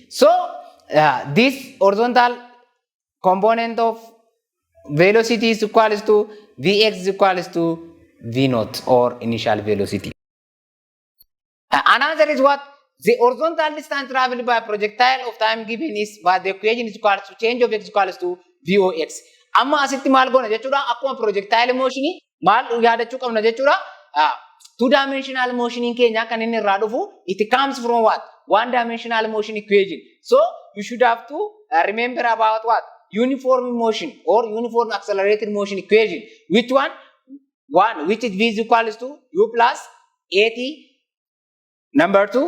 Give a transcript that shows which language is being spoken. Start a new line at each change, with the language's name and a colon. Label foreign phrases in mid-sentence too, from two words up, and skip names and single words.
English: So this horizontal component of velocity is equal to Vx is equal to V naught or initial velocity. Another is what? The horizontal distance traveled by projectile of time given is what the equation is equal to change of x equals to Vox.
Oromo: Amma asitti maal goona jechuudha? Akkuma
English: projectile motion
Oromo: maal yaadachuu qabna jechuudha?
English: Two-dimensional motion
Oromo: keenya kan inni irraa dhufu
English: it comes from what? One-dimensional motion equation. So you should have to remember about what? Uniform motion or uniform accelerated motion equation. Which one? One, which is v is equal to u plus at number 2.